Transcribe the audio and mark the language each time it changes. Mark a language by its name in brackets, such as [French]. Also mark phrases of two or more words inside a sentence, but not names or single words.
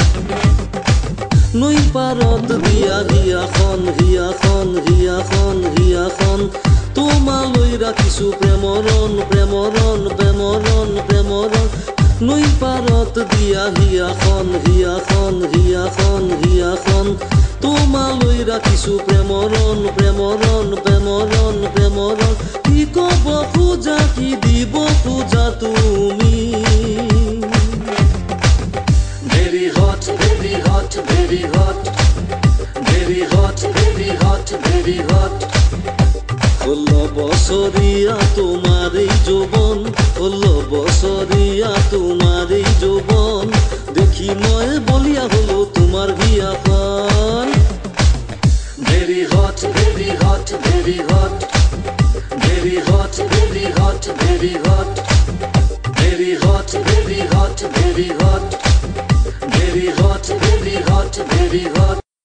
[Assamese] নৈ পাৰত দিয়া হিয়াখন, হিয়াখন, হিয়াখন, হিয়াখন, তোমালৈ ৰাখিছো প্ৰেমৰণ, প্ৰেমৰণ, প্ৰেমৰণ, প্ৰেমৰণ। নৈ পাৰত দিয়া হিয়াখন, হিয়াখন, হিয়াখন, হিয়াখন, তোমালৈ ৰাখিছো প্ৰেমৰণ, প্ৰেমৰণ, প্ৰেমৰণ, প্ৰেমৰণ। কি কব খোজা, কি দিব খোজা তুমি। [English] Very hot, very hot, very hot, very hot, very hot, very hot. [Assamese] 16 বছৰীয়া তোমাৰ এই যৌৱন, 16 বছৰীয়া তোমাৰ এই যৌৱন, দেখি মই বলিয়া হলো তোমাৰ হিয়াখন। [English] Very hot, very hot, very hot, very hot, very hot, very hot, very hot, very hot, very hot, very hot, very hot, very hot.